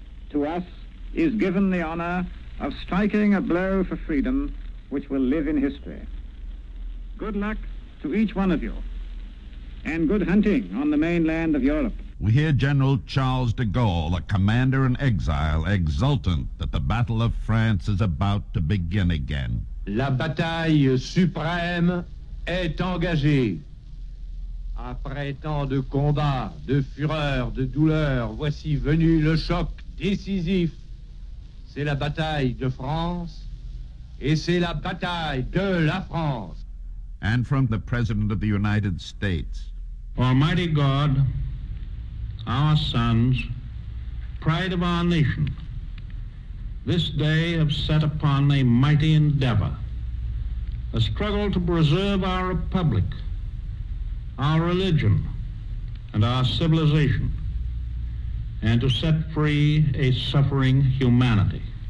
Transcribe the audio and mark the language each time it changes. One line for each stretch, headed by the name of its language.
English: To us is given the honor of striking a blow for freedom which will live in history. Good luck to each one of you, and good hunting on the mainland of Europe. We hear General Charles de Gaulle, a commander in exile, exultant that the Battle of France is about to begin again.
French: La bataille suprême est engagée. Après tant de combats, de fureur, de douleur, voici venu le choc décisif. C'est la bataille de France, et c'est la bataille de la France.
English: And from the President of the United States. Almighty God, our sons, pride of our nation, this day have set upon a mighty endeavor, a struggle to preserve our republic, our religion, and our civilization, and to set free a suffering humanity.